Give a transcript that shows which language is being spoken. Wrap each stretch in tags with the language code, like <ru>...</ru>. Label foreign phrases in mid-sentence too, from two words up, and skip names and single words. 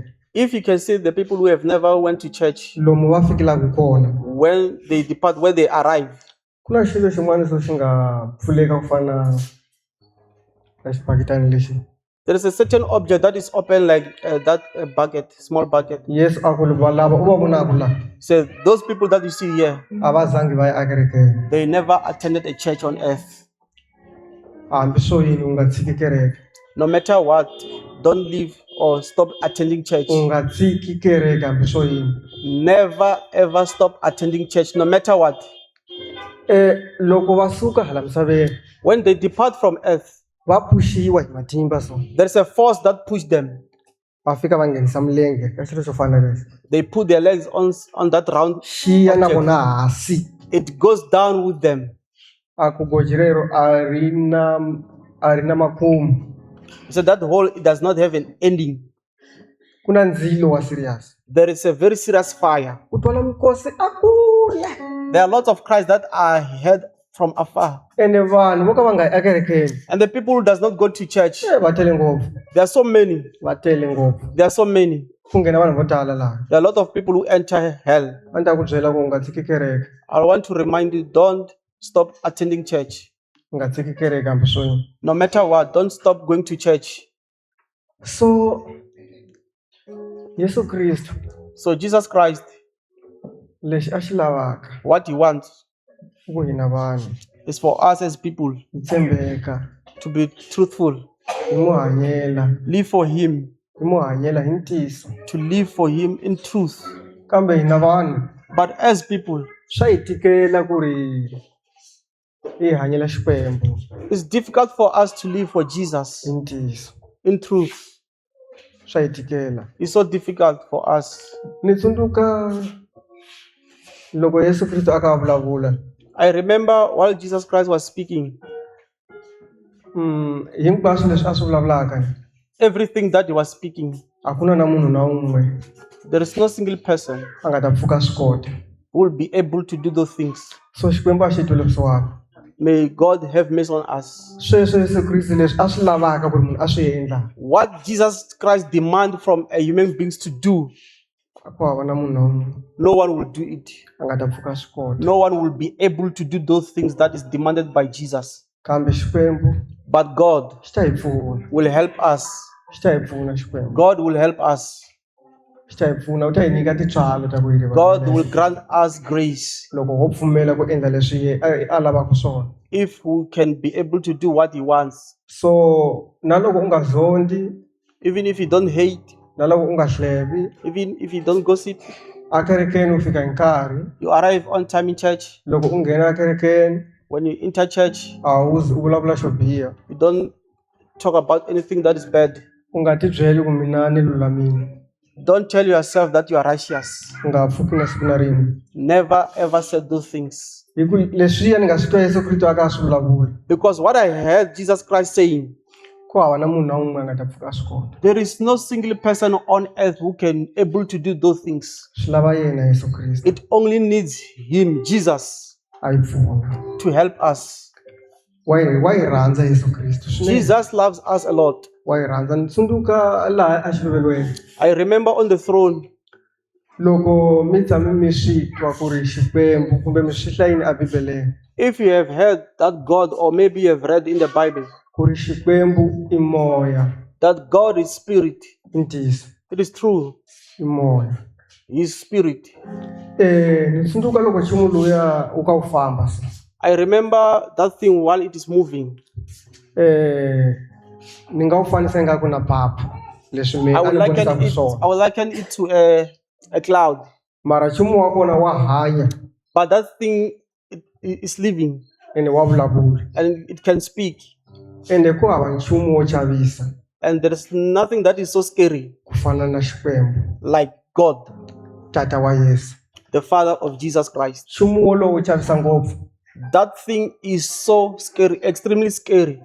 <en>If you can see the people who have never went to church,</en> <ts>Lomu va fikelaku kona.</ts> <en>when they depart, when they arrive,</en> <ts>Ku na xilo xin'wana xo xi nga pfuleka ku fana na xibaketani lexi.</ts> <en>there is a certain object that is open like that bucket, small bucket.</en> <ts>Yesu a ku lava u va vonaka laha</ts> <en>So those people that you see here,</en> <ts>a va zangi va ya ekerekeni.</ts> <en>they never attended a church on earth.</en> <ts>Hambi swo yini u nga tshiki kereke.</ts> <en>No matter what, don't leave or stop attending church.</en> <ts>u nga tshiki kereke hambi swo yini.</ts> <en>Never ever stop attending church, no matter what.</en> <ts>Loko va suka hala misaveni</ts> <en>When they depart from earth,</en> <ts>va pushiwa hi matimba so</ts> <en>there's a force that pushed them.</en> <ts>va fika va nghenisa milenge ka xilo xo fana leswi</ts> <en>They put their legs on that round.</en> <ts>xiya na vona hansi.</ts> <en>It goes down with them.</en> <ts>A ku goji rero a ri na makumu.</ts> <en>So that hole, it does not have an ending.</en> <ts>Ku na ndzilo wa serious.</ts> <en>There is a very serious fire.</en> <ts>U twala mikosi a kule.</ts> <en>There are lots of cries that are heard from afar.</en> <ts>Ene vanhu vo ka va nga yi ekerekeni</ts> <en>And the people who does not go to church,</en> <ts>va tele ngopfu.</ts> <en>there are so many.</en> <ts>Va tele ngopfu.</ts> <en>There are so many.</en> <ts>Ku nghena vanhu vo tala laha.</ts> <en>There are a lot of people who enter hell.</en> <ts>A ni ta ku byela ku u nga tshiki kereke.</ts> <en>I want to remind you, don't stop attending church.</en> <ts>U nga tshiki kereke hambi swo yini.</ts> <en>No matter what, don't stop going to church.</en> <ts>So Yesu Kristu</ts> <en>So Jesus Christ,</en> <ts>lexi a xi lavaka</ts> <en>what he wants</en> <ts>ku hina vanhu</ts> <en>is for us as people</en> <ts>hi tshembeka,</ts> <en>to be truthful,</en> <ts>hi mu hanyela,</ts> <en>live for him,</en> <ts>hi mu hanyela hi ntiyiso.</ts> <en>to live for him in truth.</en> <ts>Kambe hina vanhu</ts> <en>But as people,</en> <ts>swa hi tikela ku ri hi hanyela Xikwembu</ts> <en>it's difficult for us to live for Jesus</en> <ts>hi ntiyiso.</ts> <en>in truth.</en> <ts>Swa hi tikela.</ts> <en>It's so difficult for us.</en> <ts>Ni tsundzuka loko Yesu Kristu a ka vulavula</ts> <en>I remember while Jesus Christ was speaking,</en> <ts>hinkwaswo leswi a swi vulavulaka</ts> <en>everything that he was speaking,</en> <ts>a ku na munhu na un'we</ts> <en>there is no single person</en> <ts>a nga ta pfuka swi kota.</ts> <en>who will be able to do those things.</en> <ts>So Xikwembu a xi twile kusuhana.</ts> <en>May God have mercy on us.</en> <ts>Sweswo Yesu Kristu leswi a swi lavaka ku ri munhu a swi endla</ts> <en>What Jesus Christ demands from a human beings to do,</en> <ts>a ku hava na munhu na un'we</ts> <en>no one will do it.</en> <ts>a nga ta pfuka swi kota.</ts> <en>No one will be able to do those things that is demanded by Jesus.</en> <ts>Kambe Xikwembu</ts> <en>But God</en> <ts>xi ta hi pfuna.</ts> <en>will help us.</en> <ts>Xi ta hi pfuna Xikwembu.</ts> <en>God will help us.</en> <ts>Xi ta hi pfuna. U ta hi nyika tintswalo ta ku hi</ts> <en>God will grant us grace</en> <ts>loko ho pfumela ku endla leswi a lavaka swona.</ts> <en>if we can be able to do what He wants.</en> <ts>So na loko u nga zondi,</ts> <en>Even if you don't hate,</en> <ts>na loko u nga hlevi,</ts> <en>even if you don't gossip,</en> <ts>a kerekeni u fika hi nkarhi.</ts> <en>you arrive on time in church.</en> <ts>Loko u nghena kerekeni</ts> <en>When you enter church,</en> <ts>a wu zi u vulavula xo biha.</ts> <en>you don't talk about anything that is bad.</en> <ts>U nga ti byeli ku mina ni lulamile.</ts> <en>Don't tell yourself that you are righteous.</en> <ts>U nga pfuki na siku na rin'we.</ts> <en>Never ever say those things.</en> <ts>Hi ku leswiya ni nga swi twa Yesu Kristu a ka swi vulavula.</ts> <en>Because what I heard Jesus Christ saying,</en> <ts>Ku hava na munhu na un'we a nga ta pfuka swi kota.</ts> <en>there is no single person on earth who can able to do those things.</en> <ts>Swi lava yena Yesu Kristu</ts> <en>It only needs Him, Jesus,</en> <ts>a hi pfuna.</ts> <en>to help us.</en> <ts>Wa hi rhandza Yesu Kristu swinene.</ts> <en>Jesus loves us a lot.</en> <ts>Wa hi rhandza. Ni tsundzuka laha a xiluvelweni</ts> <en>I remember on the throne,</en> <ts>loko mi tshame mi swi twa ku ri Xikwembu kumbe mi swi hlayini a Bibeleni</ts> <en>if you have heard that God, or maybe you have read in the Bible,</en> <ts>ku ri Xikwembu i moya,</ts> <en>that God is spirit.</en> <ts>i ntiyiso,</ts> <en>It is true.</en> <ts>i moya.</ts> <en>He is spirit.</en> <ts>Ni tsundzuka loko nchumu luya wu ka wu famba so.</ts> <en>I remember that thing while it is moving.</en> <ts>Ni nga wu fanisa ingaku na papa leswi mi</ts> <en>I</en> <ts>a</ts> <en>would</en> <ts>ni</ts> <en>liken</en> <ts>vonisaka</ts> <en>it.</en> <ts>swona.</ts> <en>I would liken it to a cloud.</en> <ts>Mara nchumu wa kona wa hanya</ts> <en>But that thing is living</en> <ts>ene wa vulavula</ts> <en>and it can speak.</en> <ts>ende ku hava nchumu wo chavisa</ts> <en>And there is nothing that is so scary</en> <ts>ku fana na Xikwembu,</ts> <en>like God,</en> <ts>tata wa Yesu.</ts> <en>the Father of Jesus Christ.</en> <ts>Nchumu wolowo wu chavisa ngopfu.</ts> <en>That thing is so scary, extremely scary.</en>